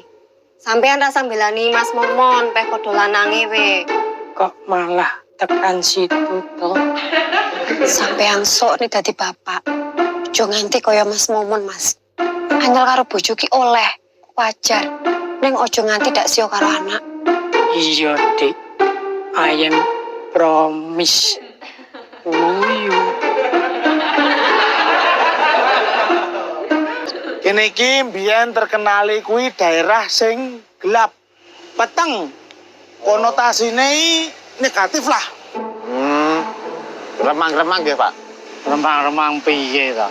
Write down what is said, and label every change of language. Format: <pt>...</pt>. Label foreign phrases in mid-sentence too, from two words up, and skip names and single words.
<jv>Sampean rasa mbelani Mas Momon peh padha lanange we. Kok malah tekan situ to? Sampean sok nih dadi bapak. Aja nganti kaya Mas Momon, Mas. Angel karo bojo ki oleh, wajar. Ning aja nganti dak sia karo anak. Iya, Dik.</jv> <en>I am promise.</en> <jv>Uyu. Kene iki mbiyen terkenali kuwi daerah sing gelap, peteng. Konotasine negatif lah. Remang-remang nggih, Pak. Remang-remang piye to?</jv>